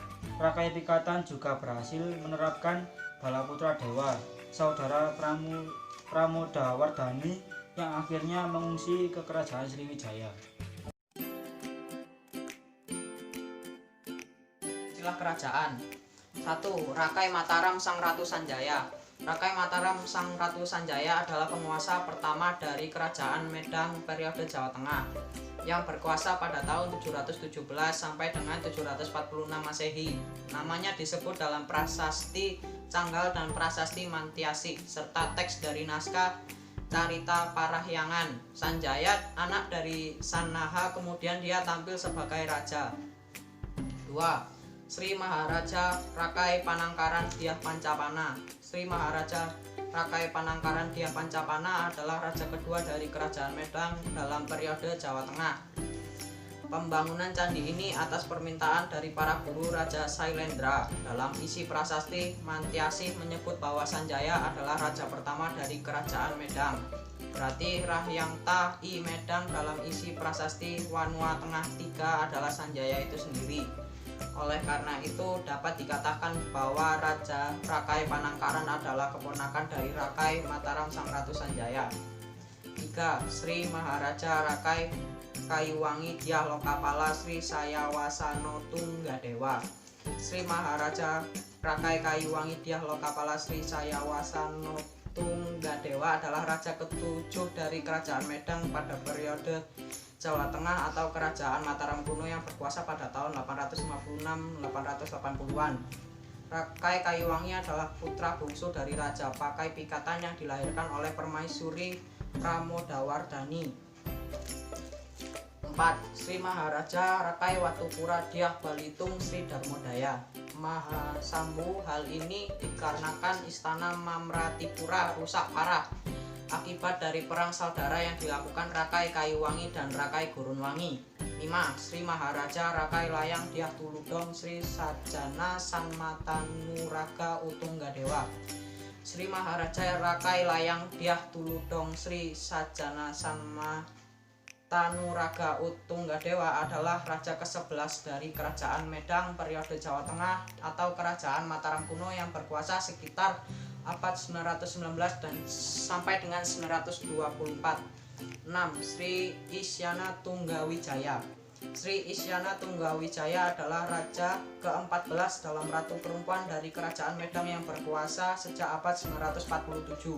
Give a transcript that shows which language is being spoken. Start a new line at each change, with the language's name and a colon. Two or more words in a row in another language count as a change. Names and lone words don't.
Indonesian: Rakai Pikatan juga berhasil menerapkan Balaputra Dewa, saudara Pramodawardhani, yang akhirnya mengungsi ke Kerajaan Sriwijaya. Istilah kerajaan. 1. Rakai Mataram Sang Ratu Sanjaya. Rakai Mataram Sang Ratu Sanjaya adalah penguasa pertama dari Kerajaan Medang periode Jawa Tengah yang berkuasa pada tahun 717 sampai dengan 746 Masehi. Namanya disebut dalam prasasti Canggal dan prasasti Mantiasi serta teks dari naskah Carita Parahyangan. Sanjaya, anak dari Sanaha, kemudian dia tampil sebagai raja. 2. Sri Maharaja Rakai Panangkaran Dyah Pancapana. Sri Maharaja Rakai Panangkaran Dyah Pancapana adalah raja kedua dari Kerajaan Medang dalam periode Jawa Tengah. Pembangunan candi ini atas permintaan dari para guru Raja Sailendra. Dalam isi prasasti Mantiasi menyebut bahwa Sanjaya adalah raja pertama dari Kerajaan Medang. Berarti Rahyangta I Medang dalam isi prasasti Wanua Tengah 3 adalah Sanjaya itu sendiri. Oleh karena itu dapat dikatakan bahwa Raja Rakai Panangkaran adalah keponakan dari Rakai Mataram Sang Ratu Sanjaya. 3. Sri Maharaja Rakai Kayuwangi Dyah Lokapala Sri Sayawasano Tunggadewa. Sri Maharaja Rakai Kayuwangi Dyah Lokapala Sri Sayawasano Tunggadewa adalah raja ke-7 dari Kerajaan Medang pada periode Jawa Tengah atau Kerajaan Mataram kuno yang berkuasa pada tahun 856-880-an. Rakai Kayuwangi adalah putra bungsu dari Raja Pakai Pikatan yang dilahirkan oleh Permaisuri Pramodawardhani. 4. Sri Maharaja Rakai Watupura Dyah Balitung Sri Darmodaya Mahasambu. Hal ini dikarenakan istana Mamratipura rusak parah akibat dari perang saudara yang dilakukan Rakai Kayuwangi dan Rakai Gurunwangi. 5. Sri Maharaja Rakai Layang Dyah Tuludong Sri Sajana Sanmatanuraga Utunggadewa. Sri Maharaja Rakai Layang Dyah Tuludong Sri Sajana Sanmatanuraga Utunggadewa adalah raja ke-11 dari Kerajaan Medang periode Jawa Tengah atau Kerajaan Mataram kuno yang berkuasa sekitar abad 919 dan sampai dengan 924. 6. Sri Isyana Tunggawijaya. Sri Isyana Tunggawijaya adalah raja ke-14 dalam ratu perempuan dari Kerajaan Medang yang berkuasa sejak abad 947.